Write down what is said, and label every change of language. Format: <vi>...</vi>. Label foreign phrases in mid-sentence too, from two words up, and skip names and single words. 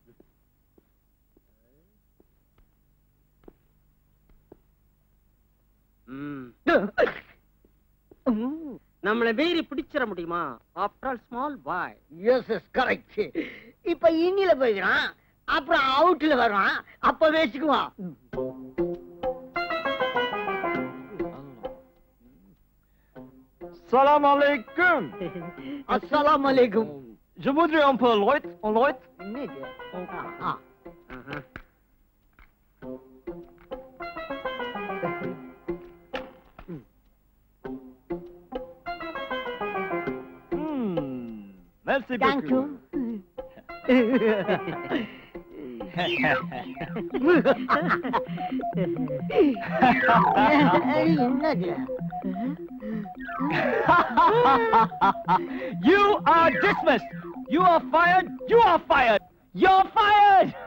<ta>நம்மளை மீறி பிடிச்சிட முடியுமா?</ta> <en>After all small boy. Yes yes correct.</en> <ta>இப்ப இன்னில போயிடுறான், அப்புறம் அவுட்ல வருவான், அப்ப வச்சுக்குவான்.</ta> <ar>سلام عليكم. السلام عليكم.</ar> <fr>Je voudrais un peu Lloyd.</fr> <ta>என்னது?</ta> <fr>Merci</fr> <en>Thank you. என்னது? You are dismissed. You are fired. You are fired. You're fired.</en>